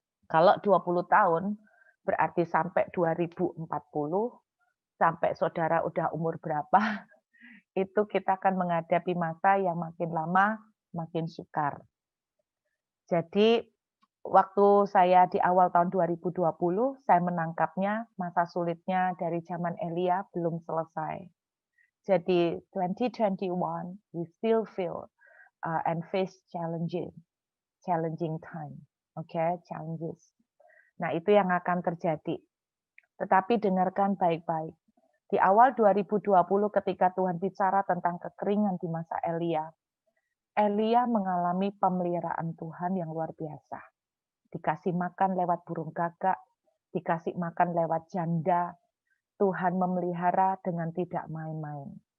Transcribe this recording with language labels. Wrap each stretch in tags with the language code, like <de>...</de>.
<id>Kalau 20 tahun, berarti sampai 2040, sampai saudara udah umur berapa, itu kita akan menghadapi masa yang makin lama, makin sukar. Jadi waktu saya di awal tahun 2020, saya menangkapnya masa sulitnya dari zaman Elia belum selesai. Jadi</id> <en>2021 we still feel and face challenging time. Okay, challenges.</en> <id>Nah, itu yang akan terjadi. Tetapi dengarkan baik-baik. Di awal 2020 ketika Tuhan bicara tentang kekeringan di masa Elia, Elia mengalami pemeliharaan Tuhan yang luar biasa. Dikasih makan lewat burung gagak, dikasih makan lewat janda, Tuhan memelihara dengan tidak main-main.</id>